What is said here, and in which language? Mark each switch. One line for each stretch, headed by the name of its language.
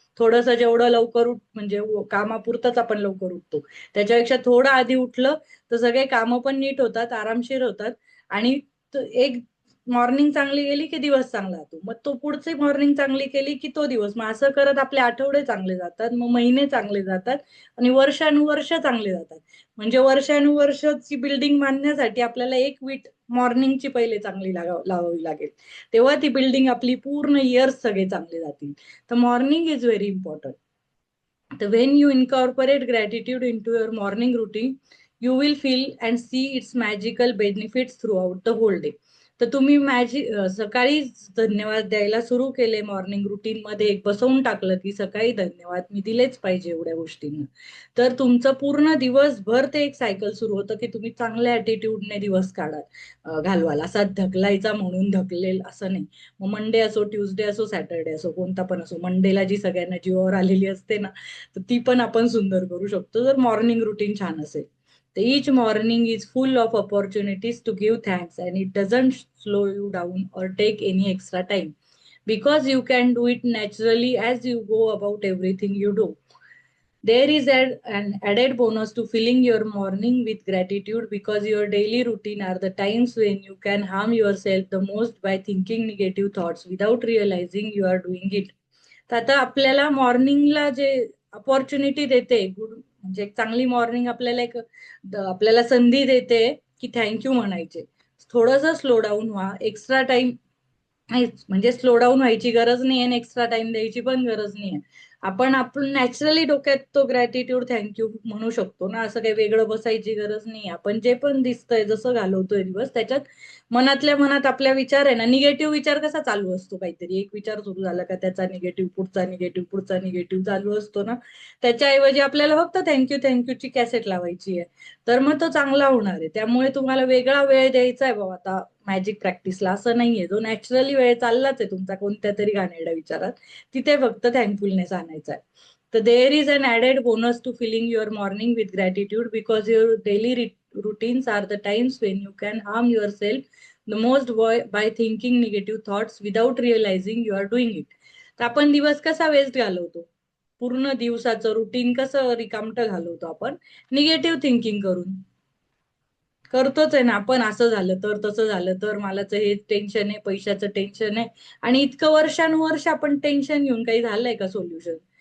Marathi: थोडंसं जेवढं लवकर उठ म्हणजे कामापुरतच आपण लवकर उठतो, त्याच्यापेक्षा थोडं आधी उठलं तर सगळे कामं पण नीट होतात, आरामशीर होतात, आणि एक मॉर्निंग चांगली गेली की दिवस चांगला जातो, मग तो पुढची मॉर्निंग चांगली केली की तो दिवस, मग असं करत आपले आठवडे चांगले जातात, मग महिने चांगले जातात, आणि वर्षानुवर्ष चांगले जातात. म्हणजे वर्षानुवर्षची बिल्डिंग बांधण्यासाठी आपल्याला एक वीट मॉर्निंगची पहिले चांगली लावावी लागेल, तेव्हा ती बिल्डिंग आपली पूर्ण इयर्स सगळे चांगले जातील.
English: तर morning is very important. The when you incorporate gratitude into your morning routine, you will feel and see its magical benefits throughout the whole day.
Marathi: तर तुम्ही सकाळी धन्यवाद द्यायला सुरू केले, मॉर्निंग रुटीन मध्ये एक बसवून टाकलं की सकाळी धन्यवाद मी दिलेच पाहिजे एवढ्या गोष्टींना, तर तुमचं पूर्ण दिवसभर ते एक सायकल सुरू होतं की तुम्ही चांगल्या ऍटिट्यूडने दिवस घालवाल. असा ढकलायचा म्हणून ढकलेल असं नाही. मग मंडे असो, ट्युजडे असो, सॅटरडे असो, कोणता पण असो, मंडेला जी सगळ्यांना जीवावर आलेली असते ना, तर ती पण आपण सुंदर करू शकतो जर मॉर्निंग रुटीन छान असेल.
English: तर each morning is full of opportunities to give thanks and it doesn't slow you down or take any extra time, because you can do it naturally as you go about everything you do. There is an added bonus to filling your morning with gratitude, because your daily routine are the times when you can harm yourself the most by thinking negative thoughts without realizing you are doing it.
Marathi: तर आता आपल्याला मॉर्निंगला जे opportunity देते, good म्हणजे एक चांगली morning आपल्याला आपल्याला संधी देते की थँक्यू म्हणायचे. थोडंसं स्लो डाऊन व्हा, एक्स्ट्रा टाइम म्हणजे स्लो डाऊन व्हायची गरज नाही आणि एक्स्ट्रा टाइम द्यायची पण गरज नाही. आपण नॅचरली डोक्यात तो ग्रॅटिट्यूड थँक्यू म्हणू शकतो ना, असं काही वेगळं बसायची गरज नाही. आपण जे पण दिसतंय, जसं घालवतोय दिवस, त्याच्यात मनातल्या मनात आपल्या विचार आहे ना, निगेटिव्ह विचार कसा चालू असतो, काहीतरी एक विचार सुरू झाला का त्याचा निगेटिव्ह, पुढचा निगेटिव्ह, पुढचा निगेटिव्ह चालू असतो ना, त्याच्याऐवजी आपल्याला फक्त थँक्यू थँक्यूची कॅसेट लावायची आहे, तर मग तो चांगला होणार आहे. त्यामुळे तुम्हाला वेगळा वेळ द्यायचा आहे बाबा आता मॅजिक प्रॅक्टिसला, असं नाहीये. जो नॅचरली वेळ चाललाच आहे तुमचा कोणत्या तरी घाणेरड्या विचारात, तिथे फक्त थँकफुलनेस आणायचा आहे.
English: तर there is an added bonus to filling your morning with gratitude, because your daily routines are the times when you can harm yourself the most by thinking negative thoughts without realizing you are doing it.
Marathi: तर आपण दिवस कसा waste घालवतो, पूर्ण दिवसाचं routine कसं रिकामटं घालवतो आपण, निगेटिव्ह थिंकिंग करून करतोच आहे ना आपण. असं झालं तर, तसं झालं तर, मलाच हे टेन्शन आहे, पैशाचं टेन्शन आहे, आणि इतकं वर्षानुवर्ष आपण टेन्शन घेऊन काही झालंय का सोल्युशन?